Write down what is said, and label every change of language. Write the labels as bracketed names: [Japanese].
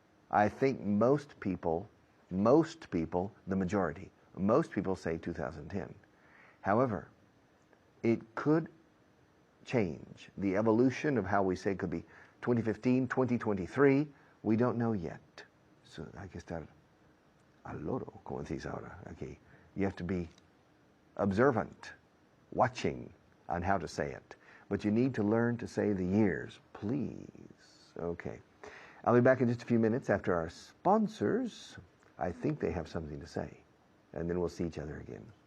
[English] I think most people, the majority, most people say 2010. However, it could change. The evolution of how we say could be 2015, 2023. We don't know yet. [Spanish] So hay que estar al loro, como decís ahora. [English] Okay. You have to be observant, watching on how to say it. But you need to learn to say the years, please. Okay. I'll be back in just a few minutes after our sponsors. I think they have something to say. And then we'll see each other again.